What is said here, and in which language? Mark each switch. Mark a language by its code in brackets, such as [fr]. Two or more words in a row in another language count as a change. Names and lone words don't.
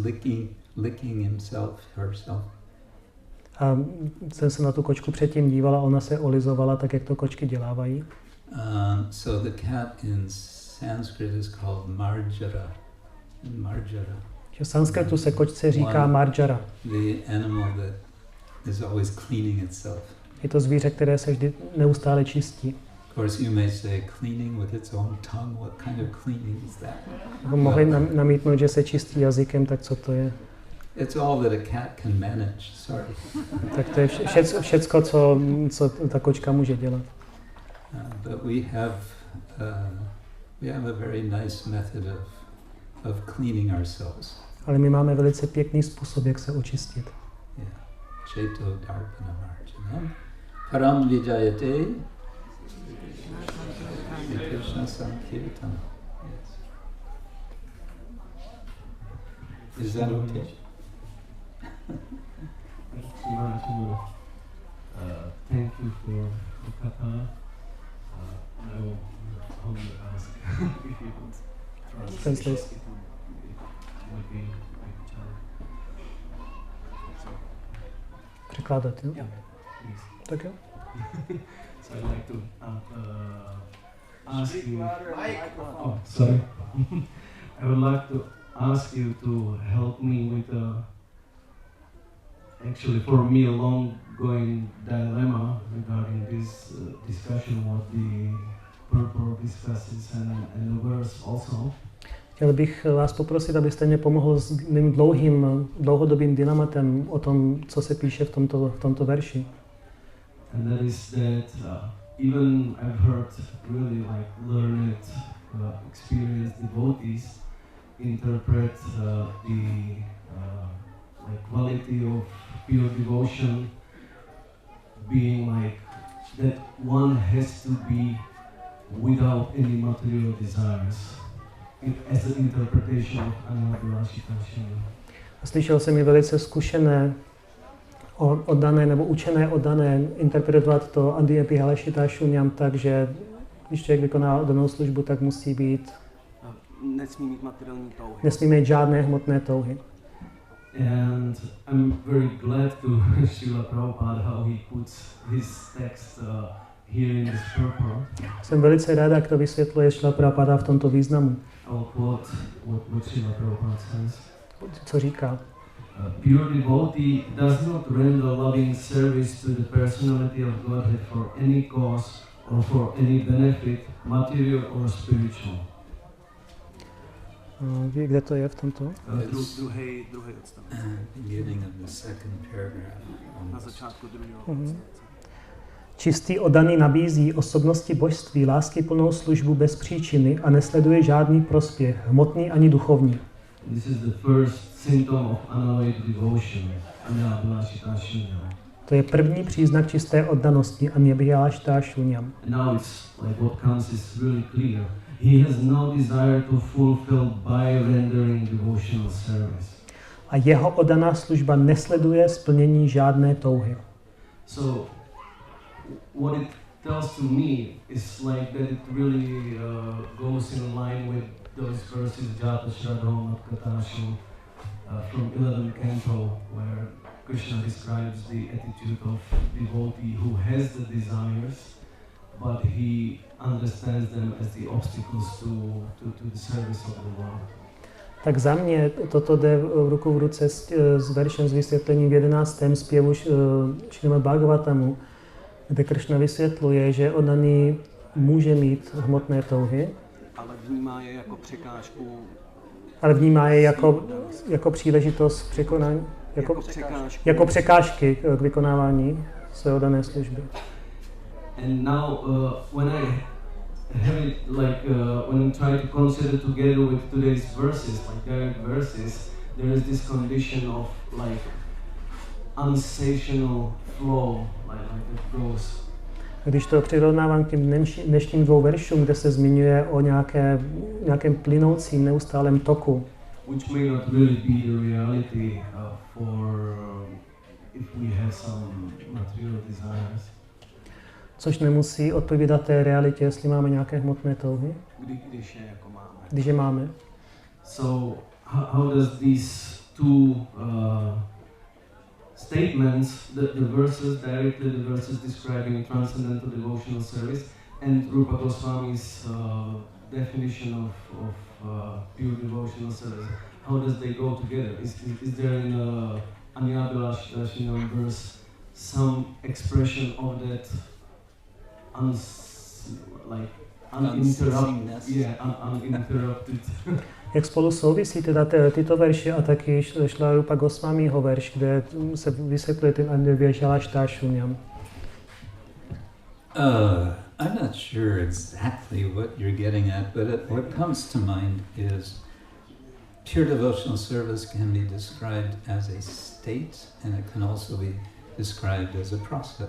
[en] It was licking himself, herself. [cs] A jsem se na tu kočku předtím dívala, ona se olizovala tak, jak to kočky dělávají. [en] So the cat in Sanskrit is called marjara. Marjara. [cs] V sanskritu se kočce říká marjara. [en] The animal that is always cleaning itself. [cs] Je to zvíře, které se vždy neustále čistí. [en] Of course, you may say cleaning with its own tongue. What kind of cleaning is that? [cs] Mohli namítnout, že se čistí jazykem, tak co to je? [en] It's all that a cat can manage. Sorry. [cs] Tak to je všecko, co ta kočka může dělat. [en] But we have a very nice method of cleaning ourselves. [cs] Ale my máme velice pěkný způsob, jak se očistit. [sa] Yeah. Cheto darpana marjana. Param vijayate. Krishna Sankirtana. [en] Yes. Is that okay? Thank you for the kata. I will humbly ask if you could translate it. Would be a challenge. [cs] Překládat, jo? [en] Yeah, please. [cs] Tak jo. [en] So I'd like to ask you. Oh, sorry. I would like to ask you to help me with actually for me a long-going dilemma regarding this discussion, what the purport discusses and the verse also. [cs] Chtěl bych vás poprosit, abyste mě pomohl s mým dlouhodobým dilematem o tom, co se píše v tomto verši. [en] And that is that even I've heard really like learned, experienced devotees interpret the like quality of pure devotion being like that one has to be without any material desires, as an interpretation of mano-gatir. [cs] Slyšel jsem i velice zkušené oddané nebo učené oddané interpretovat to [sa] avyavahitā šunyam [cs] tak, že když člověk vykoná oddanou službu, tak musí být Nesmí mít materiální touhy. Nesmí mít žádné hmotné touhy. [en] And I'm very glad to Srila Prabhupada how he puts his text here in this purport. [cs] Jsem velice rád, jak to vysvětluje Srila Prabhupada v tomto významu. [en] I'll quote what Srila Prabhupada says. [cs] Co říká? [en] Pure devotee does not render loving service to the personality of Godhead for any cause or for any benefit, material or spiritual. [cs] Ví, kde to je v tomto? Druhý odstavec. [en] Beginning of the second paragraph. [cs] Na začátku druhého odstavce. Čistý oddaný nabízí osobnosti božství láskyplnou službu bez příčiny a nesleduje žádný prospěch, hmotný ani duchovní. [en] This is the first symptom of unalloyed devotion, [sa] anabhasita shunyam. [cs] To je první příznak čisté oddanosti, [sa] anabhasita shunyam. [en] Now it's like what comes is really clear. He has no desire to fulfill by rendering devotional service. [cs] A jeho oddaná služba nesleduje splnění žádné touhy. [en] So what it tells to me is like that it really goes in line with those verses [sa] Jata Shradho Matkatashu [en] from 11th canto, where Krishna describes the attitude of devotee who has the desires, but he understands them as the obstacles to the service of the Lord. [cs] Tak za mě toto jde ruku v ruce s veršem s vysvětlením v 11. zpěvu Srimad-Bhagavatamu, kde Krishna vysvětluje, že oddaný může mít hmotné touhy, ale vnímá je jako překážku. Ale vnímá je jako příležitost překonání, jako překážky k vykonávání své oddané služby. [en] And now, when I have it like when I try to consider together with today's verses, like direct verses, there is this condition of like unsatiable flow, like it goes. [cs] Když to přirovnávám k těm dnešním dvou veršům, kde se zmiňuje o nějakém plynoucím neustálém toku, [en] which may not really be the reality for if we have some material desires. [cs] Což nemusí odpovídat té realitě, jestli máme nějaké hmotné touhy. Když je máme. [en] So how does these two statements, the verses, directly the verses describing transcendental devotional service, and Rupa Goswami's definition of pure devotional service. How does they go together? Is there in Anyabhilash verse some expression of that uninterrupted? [cs] Jak spolu souvisí teda tyto verše a taky Šla Rupa Goswamiho verš, kde se vysvětluje ten Anyabhilash-šunyam? [en] I'm not sure exactly what you're getting at, but what comes to mind is pure devotional service can be described as a state, and it can also be described as a process.